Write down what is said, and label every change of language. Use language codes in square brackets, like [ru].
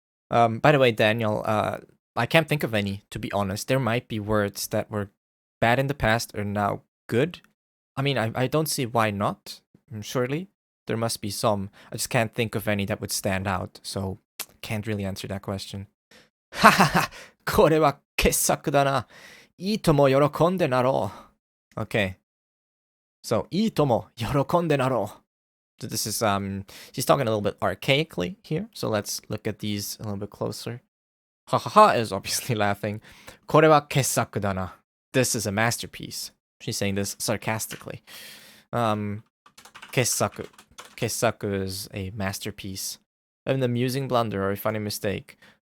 [en] By the way, Daniel, I can't think of any, to be honest. There might be words that were bad in the past are now good. I mean, I don't see why not. Surely there must be some. I just can't think of any that would stand out, so can't really answer that question. [ja] Hahaha, これは傑作だな。いいとも喜んでなろう. [en] Okay. [ja] So, いいとも喜んでなろう. [en] So this is, she's talking a little bit archaically here. So let's look at these a little bit closer. Ha ha ha is obviously laughing. [ja] これは傑作だな. [en] This is a masterpiece. She's saying this sarcastically. [ja] 傑作. [en] 傑作 is a masterpiece. An amusing blunder or a funny mistake.